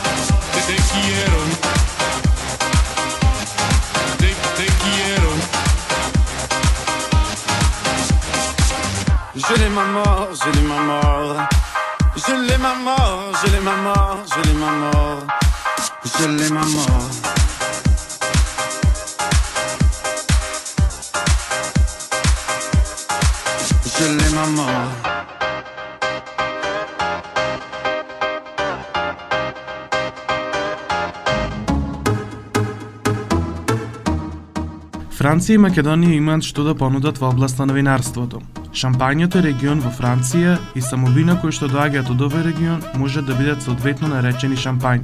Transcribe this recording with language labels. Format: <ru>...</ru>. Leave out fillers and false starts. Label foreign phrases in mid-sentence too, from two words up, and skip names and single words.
<fr>Je l'aime à mort, je l'aime à mort. Je l'aime à mort, je l'aime à mort, je l'aime à mort. Je l'aime à mort. Je l'aime à mort.</fr> <mk>Франција и Македонија имаат што да понудат во областа на винарството. Шампањето е регион во Франција и само вина кои што доаѓаат од овој регион може да бидат соодветно наречени шампањи.</mk>